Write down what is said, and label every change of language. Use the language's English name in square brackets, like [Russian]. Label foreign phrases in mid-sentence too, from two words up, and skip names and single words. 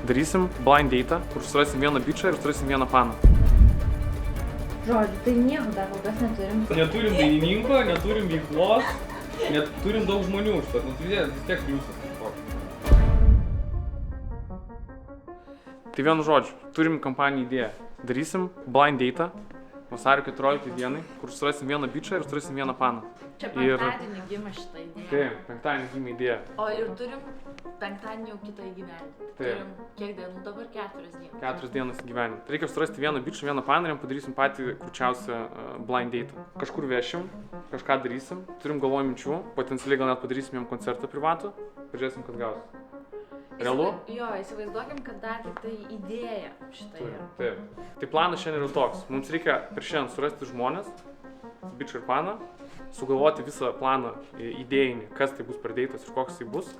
[Lithuanian] Darysim [English] blind date, [Lithuanian] kur surasim vieną bičą ir surasim vieną paną. Žodžiu, tai nieko dar kol kas neturim. Neturim dainininko, neturim veiklos, neturim daug žmonių už tas, vis tiek pliusas. Tai vienu žodžiu, turim kampanijų idėją. Darysim [English] blind date [Lithuanian] vasario 14 dienai, kur surasim vieną bičą ir surasim vieną paną. Čia penktadienį gimė šitą idėją. Taip, penktadienį gimė idėja. O ir turim penktadienį jau kitą įgyvendinti. Turim kiek dienų dabar? 4 dienas. 4 dienas įgyvendinti. Reikia surasti vieną bičą, vieną paną ir jam padarysim patį kurčiausią [English] blind date. [Lithuanian] Kažkur vešim, kažką darysim, turim galvoj minčių, potencialiai gal net padarysim jam koncertą privatų, pažiūrėsim, kad gausis. Realu? Jo, įsivaizduokim, kad dar tik tai idėja šitai. Taip. Tai planas šiandien yra toks. Mums reikia per šiandien surasti žmonės, bičą ir paną, sugalvoti visą planą idėjinį, kas tai bus per deitas ir koks tai bus.